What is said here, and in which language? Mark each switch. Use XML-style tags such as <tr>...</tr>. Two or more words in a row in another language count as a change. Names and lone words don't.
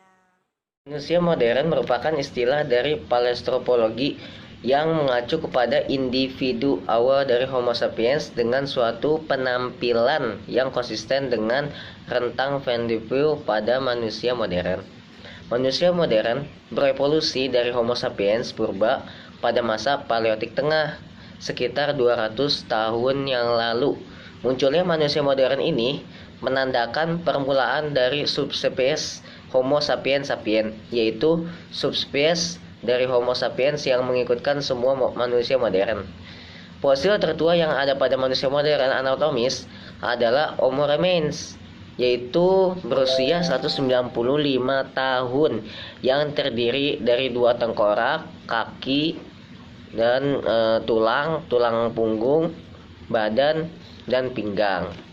<id>Manusia modern merupakan istilah dari paleontologi yang mengacu kepada individu awal dari Homo sapiens dengan suatu penampilan yang konsisten dengan rentang fenotipe pada manusia modern. Manusia modern berevolusi dari Homo sapiens purba pada masa Paleolitik Tengah, sekitar 200 tahun yang lalu. Munculnya manusia modern ini menandakan permulaan dari subspesies Homo sapiens sapiens, yaitu subspesies dari Homo sapiens yang mengikutkan semua manusia modern. Fosil tertua yang ada pada manusia modern anatomis adalah Homo remains, yaitu berusia 195 tahun, yang terdiri dari 2 tengkorak, kaki, dan tulang punggung, badan, dan pinggang.</id>